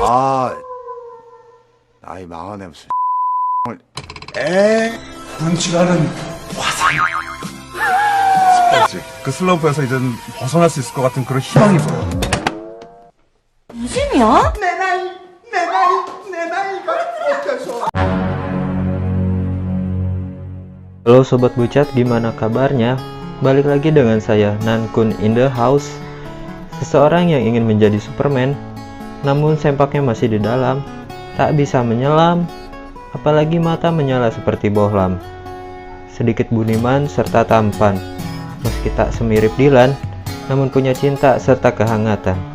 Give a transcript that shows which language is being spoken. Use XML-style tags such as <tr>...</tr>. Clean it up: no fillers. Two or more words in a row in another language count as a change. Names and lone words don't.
<ko>아, 아이 망하네 무슨. 눈치가는 화상. 그 슬럼프에서 이제 벗어날 수 있을 것 같은 그런 희망이 보여. 무슨이야? 내 나이가 어때서?</ko> <id>Halo Sobat Bucat, gimana kabarnya? Balik lagi dengan saya, Nankun</id> <en>in the house.</en> <id>Seseorang yang ingin menjadi Superman, namun sempaknya masih di dalam, tak bisa menyelam, apalagi mata menyala seperti bohlam. Sedikit budiman serta tampan, meski tak semirip Dylan, namun punya cinta serta kehangatan.</id>